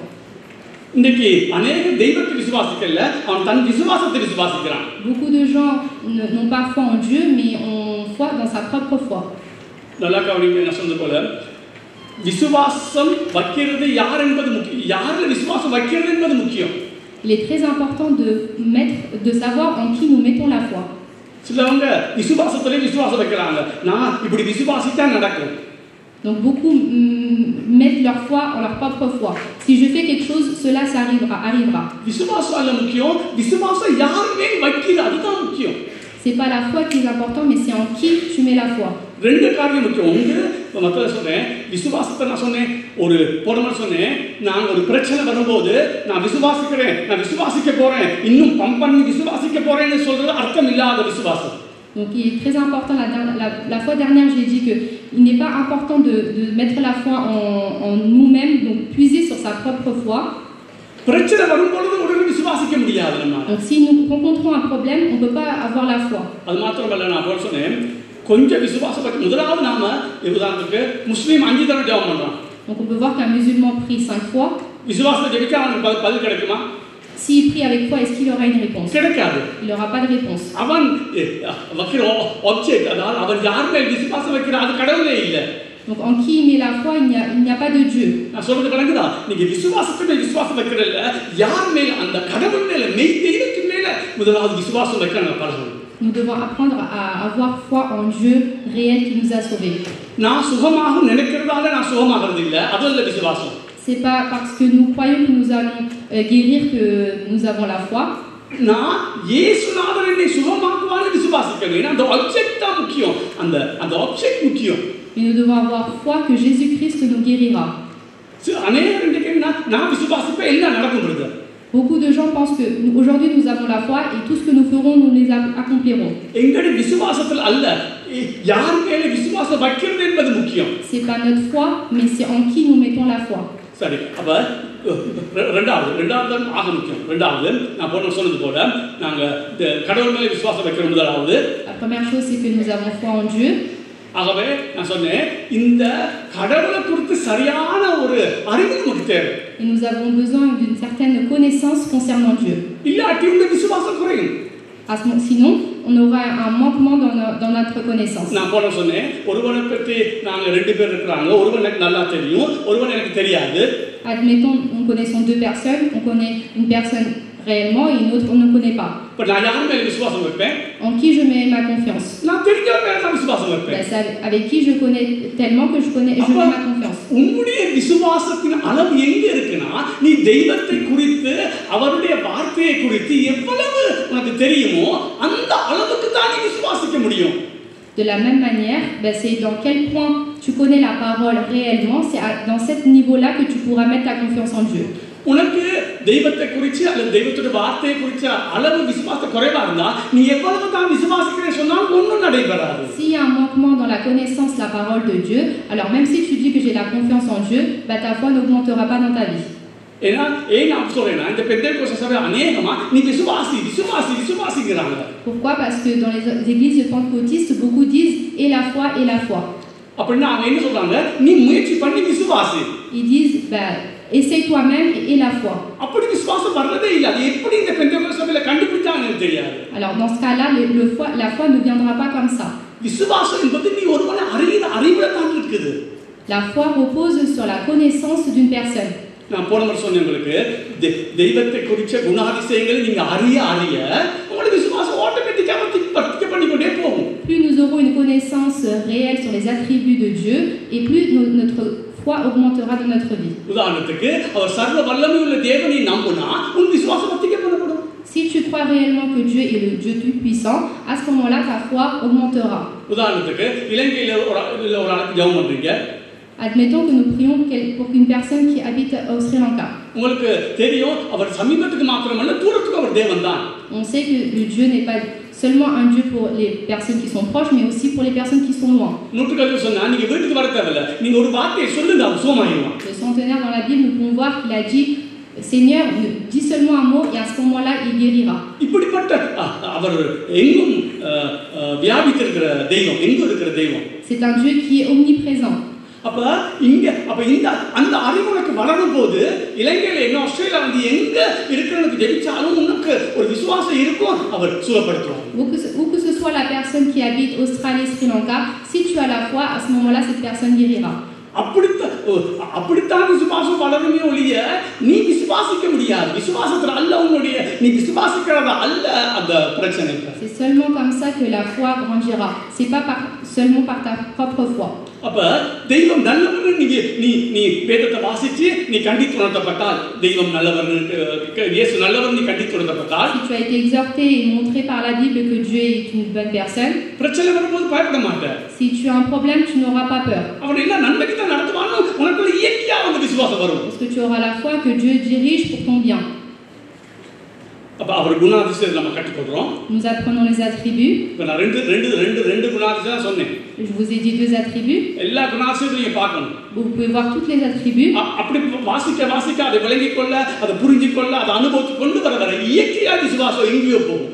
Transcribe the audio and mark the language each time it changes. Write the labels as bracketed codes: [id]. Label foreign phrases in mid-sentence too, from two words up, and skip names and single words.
[ta] இன்னைக்கு अनेक தெய்வத்தை விசுவாசிக்கல, அவன் தன் விசுவாசத்தை விசுவாசிக்கிறான். [fr] Beaucoup de gens n'ont pas foi en Dieu, mais ont foi dans sa propre foi. [ta] நல்லா கவனிங்க, நான் சொன்னது போல விசுவாசம் வைக்கிறது யார் என்பது முக்கியம். யார்ல விசுவாசம் வைக்கிறது என்பது முக்கியம். [fr] Il est très important de savoir en qui nous mettons la foi. [ta] சிலவங்க விசுவாசத்திலே விசுவாசம் வைக்கிறாங்க, நான் இப்படி விசுவாசித்தா நடக்கும். [fr] Donc beaucoup mettent leur foi en leur propre foi. Si je fais quelque chose, cela ça arrivera. [ta] விசுவாசம் அல்ல முக்கியம், விசுவாசம் யாருமே வைக்கிறது அதுதான் முக்கியம். [fr] C'est pas la foi qui est important, mais c'est en qui tu mets la foi. [ta] ரெண்டு காரியம் முக்கியம். ஒன்று மக்களை சொன்னேன், விசுவாசத்தை நான் சொன்னேன், ஒரு போன சொன்னேன், நான் ஒரு பிரச்சனை வரும்போது நான் விசுவாசிக்கிறேன், நான் விசுவாசிக்க போறேன், இன்னும் பம்ப் பண்ணி விசுவாசிக்க போறேன்னு சொல்றது அர்த்தம் இல்லாத விசுவாசம். [fr] Donc il est très important, la fois dernière j'ai dit qu'il n'est pas important de mettre la foi en nous-mêmes, donc puiser sur sa propre foi. [ta] பிரச்சனை வரும்போது உடனே விசுவாசிக்க முடியாது நம்ம. [fr] Donc si nous rencontrons un problème, on ne peut pas avoir la foi. [ta] அது மாத்திரமல்ல, நான் போன சொன்னேன், கொஞ்சம் விசுவாசம் பற்றி முதலாவது நாம உதாரணத்துக்கு முஸ்லீம் 5 தடவை ஜெபம் பண்றான். [fr] Donc on peut voir qu'un musulman prie 5 fois. [ta] விசுவாசத்தை ஜெபிச்சா அவனுக்கு பதில் கிடைக்குமா? [fr] S'il prie avec foi, est-ce qu'il aura une réponse? [ta] கிடைக்காது. [fr] Il n'aura pas de réponse. [ta] அவன் வைக்கிற ஆப்ஜெக்ட், அதாவது அவன் யார் மேல் விசுவாசம் வைக்கிறான் அது கடவுளே இல்லை. [fr] Donc en qui il met la foi, il n'y a pas de Dieu. [ta] நான் சொல்றது விளங்குதா? நீங்க விசுவாசத்தை விசுவாசம் வைக்கிறதில்ல, யார் மேல அந்த கடவுள் மேல மெய் தெய்வத்தின் மேல முதலாவது விசுவாசம் வைக்க நாங்க பழகணும். [fr] Nous devons apprendre à avoir foi en Dieu réel qui nous a sauvés. [ta] நான் சுகமாக நினைக்கிறதால நான் சுகமாகிறது இல்ல, அது இல்ல விசுவாசம். [fr] C'est pas parce que nous croyons que nous allons guérir que nous avons la foi. [ta] நான் இயேசுநாதர் என்னை சுகமாக்குவான்னு விசுவாசிக்கணும். அந்த ஆப்ஜெக்ட் தான் முக்கியம். அந்த ஆப்ஜெக்ட் முக்கியம். [fr] Et nous devons avoir foi que Jésus-Christ nous guérira. [ta] அநேகர் இன்னைக்கு நான் விசுவாசிப்பேன் எல்லாம் நடக்கும் பிரதர். [fr] Beaucoup de gens pensent que aujourd'hui nous avons la foi et tout ce que nous ferons, nous les accomplirons. [ta] எங்களுடைய விசுவாசத்தில் அல்ல, யார் மேல விசுவாசம் வைக்கிறது என்பது முக்கியம். [fr] C'est pas notre foi, mais c'est en qui nous mettons la foi. [ta] சரி, அப்ப ரெண்டாவது ஆக முக்கியம். ரெண்டாவது நான் போன சொன்னது போல நாங்க கடவுள் மேல விசுவாசம் வைக்கிற முதலாவது. [fr] La première chose c'est que nous avons foi en Dieu. [ta] ஆகவே நான் சொன்னேன் இந்த கடவுளை குறித்து சரியான ஒரு அறிவு நமக்கு தேவை. [fr] Et nous avons besoin d'une certaine connaissance concernant Dieu. [ta] இல்லாட்டி இந்த விசுவாசம் குறையும். [fr] Sinon, on aura un manquement dans notre connaissance. [ta] நான் போன சொன்னேன் ஒருவனை பற்றி நாங்க ரெண்டு பேர் இருக்கிறாங்க, ஒருவன் எனக்கு நல்லா தெரியும், ஒருவன் எனக்கு தெரியாது. [fr] Admettons, nous connaissons deux personnes, on connaît une personne réellement et une autre on ne connaît pas. [ta] இப்ப நான் யார் மேல விசுவாசம் வைப்பேன்? [fr] En qui je mets ma confiance? [ta] நான் தெரிஞ்சவன் மேல தான் விசுவாசம் வைப்பேன். [fr] C'est avec qui je connais tellement que je mets ma confiance. [ta] உன்னுடைய விசுவாசத்தின் அளவு எங்க இருக்குன்னா, நீ தெய்வத்தை குறித்து அவருடைய வார்த்தையை குறித்து எவ்வளவு உனக்கு தெரியுமோ அந்த அளவுக்கு தான் நீ விசுவாசிக்க முடியும். [fr] De la même manière, c'est dans quel point tu connais la parole réellement, c'est dans ce niveau-là que tu pourras mettre ta confiance en Dieu. [ta] உனக்கு தெய்வத்தை குறித்து அல்லது தெய்வத்தோட வார்த்தையை குறித்து அளவு விசுவாசம் குறைவா இருந்தா நீ எவ்வளவு தான் விசுவாசிக்கிறேன்னு சொன்னாலும் ஒன்றும் நடைபெறாது. [fr] S'il y a un manquement dans la connaissance de la parole de Dieu, alors même si tu dis que j'ai la confiance en Dieu, ta foi n'augmentera pas dans ta vie. [ta] ஏன்னா நான் சொல்றேன்னா இந்த பெந்தேகோஸ்தே சபை அநேகமா நீ விசுவாசிங்கிறாங்க. [fr] Pourquoi? Parce que dans les églises pentecôtistes, beaucoup disent et la foi et la foi. [ta] அப்படின்னா அவங்க என்ன சொல்றாங்க? நீ முயற்சி பண்ணி விசுவாசி. [fr] Ils disent essaye toi-même et la foi. [ta] அப்படி விசுவாசம் வரதே இல்ல. அது எப்படி இந்த பெந்தேகோஸ்தே சபையில கண்டுபிடிச்சாங்கன்னு தெரியாது. [fr] Alors dans ce cas-là, la foi ne viendra pas comme ça. [ta] விசுவாசம் என்பது நீ ஒருவனை அறிவுல தான் இருக்குது. [fr] La foi repose sur la connaissance d'une personne. [ta] நான் போன முறை சொன்னேன் உங்களுக்கு, தெய்வத்தை குறித்த குணாதிசயங்களை நீங்க அறிய உங்களுடைய விசுவாசம் ஆட்டோமேட்டிக்காக வர்த்திக்க பண்ணிக்கொண்டே போகும். [fr] Plus nous aurons une connaissance réelle sur les attributs de Dieu et plus notre foi augmentera dans notre vie. [ta] உதாரணத்துக்கு அவர் சர்வ வல்லமை உள்ள தேவனை நம்பினா உன் விசுவாசம் வர்த்திக்க பண்ணப்படும். [fr] Si tu crois réellement que Dieu est le Dieu tout-puissant, à ce moment-là ta foi augmentera. [ta] உதாரணத்துக்கு இலங்கையில ஒரு ஆளுக்கு ஜெபம் பண்றீங்க. [fr] Admettons que nous prions pour une personne qui habite au Sri Lanka. [ta] உங்களுக்கு தெரியும் அவர் சமீபத்துக்கு மாத்திரமல்ல தூரத்துக்கு அவர் தேவன்தான். [fr] On sait que le Dieu n'est pas seulement un Dieu pour les personnes qui sont proches, mais aussi pour les personnes qui sont loin. [ta] நூற்றுக்கணக்கில் சொன்னா நீங்க வீட்டுக்கு வர தேவையில்ல, நீங்க ஒரு வார்த்தையை சொல்லுங்க அவர் சுகமாயிடுவான். [fr] Le centenaire dans la Bible, nous pouvons voir qu'il a dit Seigneur, dis seulement un mot et à ce moment-là il guérira. [ta] இப்படிப்பட்ட அவர் எங்கும் வியாபித்திருக்கிற தெய்வம், எங்கும் இருக்கிற தெய்வம். [fr] C'est un Dieu qui est omniprésent. [ta] அப்ப இந்த அந்த அறிவு உனக்கு வளரும் போது இலங்கையில என்ன ஆஸ்திரேலியா வந்து எங்க இருக்கிறவனுக்கு ஜெபிச்சாலும் உனக்கு ஒரு விசுவாசம் இருக்கும், அவர் சுகப்படுத்துவார். [fr] Où que ce soit la personne qui habite Australie, Sri Lanka, si tu as la foi, à ce moment-là cette personne guérira. [ta] அப்படித்தான் விசுவாசம் வளருமே ஒழிய நீ விசுவாசிக்க முடியாது. விசுவாசத்துல அல்ல உன்னுடைய நீ விசுவாசிக்கிறத அல்ல அந்த பிரச்சனை. [fr] C'est seulement comme ça que la foi grandira. C'est pas seulement par ta propre foi. [ta] அப்ப தெய்வம் நல்லவர்னு நீ வேதத்தை வாசிச்சு நீ கண்டித்து உணர்த்தப்பட்டால் தெய்வம் நல்லவர்னு இயேசு நல்லவர் நீ கண்டித்து உணர்த்தப்பட்டால் [fr] si tu as été exhorté et montré par la Bible que Dieu est une bonne personne, [ta] பிரச்சனை வரும்போது பயப்பட மாட்டே. [fr] si tu as un problème tu n'auras pas peur. [ta] அவன் என்ன நன்மைக்கு தான் நடத்துவானோ உனக்குள்ள இயற்கையா வந்து விசுவாசம் வரும். [fr] Parce que tu auras la foi que Dieu dirige pour ton bien. [ta] அப்ப அவர் குணாதிசயத்தை நம்ம கற்றுக்கொள்றோம். [fr] Nous apprenons les attributs. [ta] நான் ரெண்டு குணாதிசயம் சொன்னேன். [fr] Je vous ai dit 2 attributs. [ta] எல்லா குணாதிசயத்தையும் பார்க்கணும். [fr] Vous pouvez voir toutes les attributs. [ta] அப்படி வாசிக்க அதை விளங்கிக் கொள்ள அதை புரிஞ்சு கொள்ள அதை அனுபவித்து கொண்டு வர இயற்கையா விசுவாசம் எங்கேயோ போகும்.